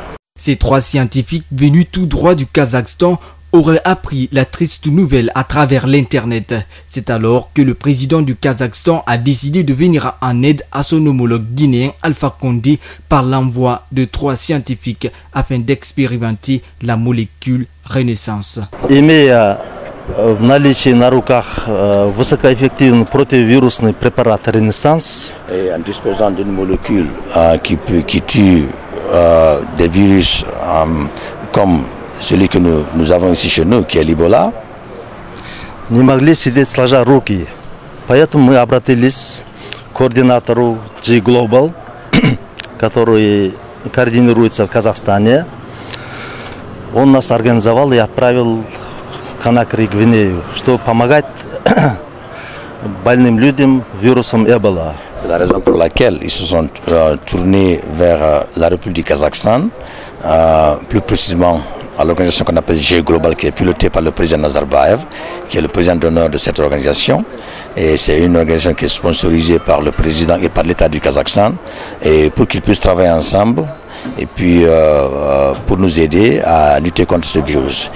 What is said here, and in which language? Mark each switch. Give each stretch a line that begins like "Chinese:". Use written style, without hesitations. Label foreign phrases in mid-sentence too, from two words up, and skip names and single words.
French: Ces 3 scientifiques venus tout droit du Kazakhstan auraient appris la triste nouvelle à travers l'Internet. C'est alors que le président du Kazakhstan a décidé de venir en aide à son homologue guinéen Alpha Condé par l'envoi de 3 scientifiques afin d'expérimenter la molécule Renaissance.
Russian: В наличии на руках высокоэффективный противовирусный препарат Renaissance.
French: Et en disposant d'une molécule qui tue des virus comme celui que nous avons ici chez nous, qui est l'Ebola.
Russian: Не могли сидеть сложа руки, поэтому мы обратились к координатору G-Global, который координируется в Казахстане. Он нас организовал и отправил в Конакри, Гвинею, чтобы помогать больным людям вирусом Эбола.
French: C'est la raison pour laquelle ils se sont tournés vers la République du Kazakhstan, plus précisément à l'organisation qu'on appelle G-Global, qui est pilotée par le président Nazarbayev, qui est le président d'honneur de cette organisation. Et c'est une organisation qui est sponsorisée par le président et par l'État du Kazakhstan, et pour qu'ils puissent travailler ensemble et puis pour nous aider à lutter contre ce virus.